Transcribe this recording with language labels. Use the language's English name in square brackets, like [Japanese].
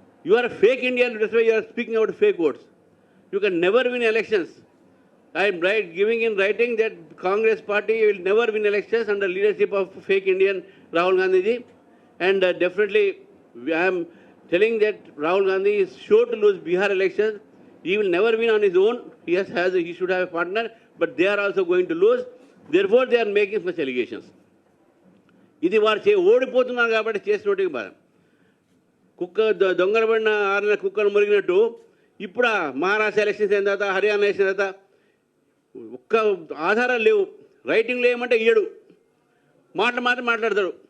[English] You are fake Indian, you are speaking about fake votes. You can never win elections. I am giving in writing that Congress party will never win elections under leadership of fake Indian Rahul Gandhi ji, and definitely I am telling that Rahul Gandhi is sure to lose Bihar elections. He will never win on his own. He should have a partner, but they are also going to lose. Therefore they are making such allegations. [Telugu] ఇది వారు ఓడిపోతున్నారు కాబట్టి చేసినట్టుగా బాధ. దొంగలబడిన 6 నెలల కుక్కలు మురిగినట్టు ఇప్పుడు Maharashtra elections అయిన తర్వాత, హర్యానా ఎలక్షన్ తర్వాత ఒక్క ఆధారాలు లేవు. రైటింగ్లో ఏమంటే ఇయ్యడు, మాటలు మాత్రం మాట్లాడతాడు.